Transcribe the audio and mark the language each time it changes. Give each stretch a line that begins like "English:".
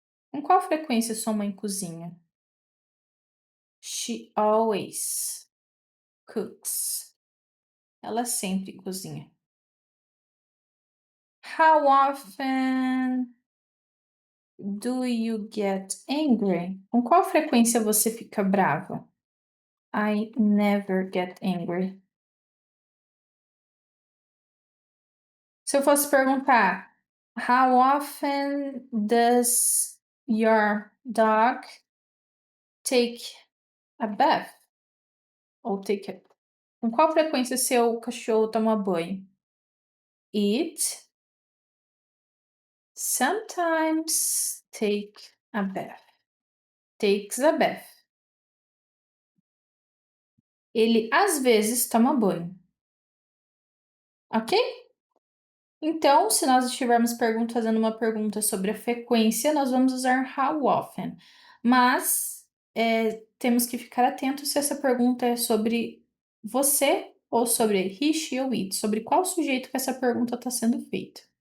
Portuguese: Com qual frequência sua mãe cozinha?
English: She always cooks.
Portuguese: Ela sempre cozinha.
English: How often do you get angry?
Portuguese: Com qual frequência você fica brava?
English: I never get angry.
Portuguese: Se eu fosse perguntar,
English: how often does your dog take a bath? Ou take a...
Portuguese: Com qual frequência seu cachorro toma banho?
English: It sometimes take a bath. Takes a bath.
Portuguese: Ele às vezes toma banho. Ok? Então, se nós estivermos fazendo uma pergunta sobre a frequência, nós vamos usar how often. Mas, temos que ficar atentos se essa pergunta é sobre você ou sobre he, she ou it, sobre qual sujeito que essa pergunta está sendo feita.